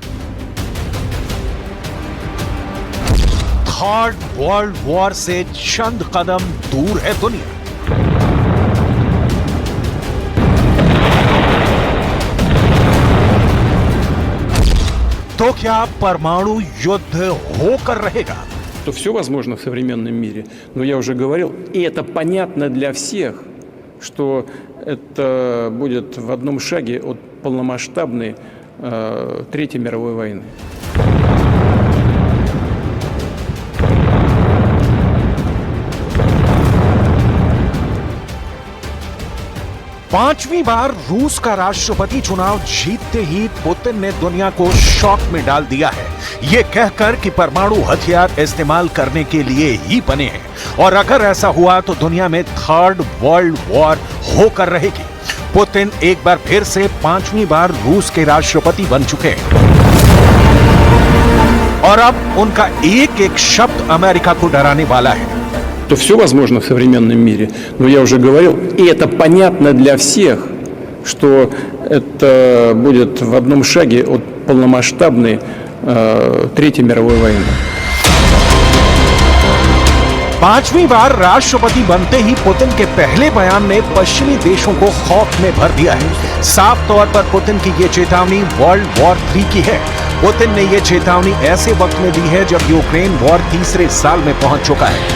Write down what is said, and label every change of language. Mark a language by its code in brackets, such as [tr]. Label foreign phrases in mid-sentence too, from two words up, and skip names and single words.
[en] third world war [hi] से चंद कदम दूर है दुनिया। तो क्या परमाणु युद्ध होकर रहेगा? [ru] То все возможно в современном мире, но я уже говорил, и это понятно для всех, что это будет в одном шаге от полномасштабной Третьей мировой войны. [hi] पांचवी बार रूस का राष्ट्रपति चुनाव जीतते ही पुतिन ने दुनिया को शॉक में डाल दिया है, ये कहकर कि परमाणु हथियार इस्तेमाल करने के लिए ही बने हैं और अगर ऐसा हुआ तो दुनिया में [en] third world war [hi] होकर रहेगी। पुतिन एक बार फिर से पांचवी बार रूस के राष्ट्रपति बन चुके हैं और अब उनका एक एक शब्द अमेरिका को डराने वाला है। [ru] То все возможно в современном мире, но я уже говорил, и это понятно для всех, что это будет в одном шаге от полномасштабной Третьей мировой войны. [hi] पांचवी बार राष्ट्रपति बनते ही पुतिन के पहले बयान ने पश्चिमी देशों को खौफ में भर दिया है। साफ तौर पर पुतिन की ये चेतावनी [en] world war 3 [hi] की है। पुतिन ने ये चेतावनी ऐसे वक्त में दी है जब यूक्रेन वॉर तीसरे साल में पहुंच चुका है।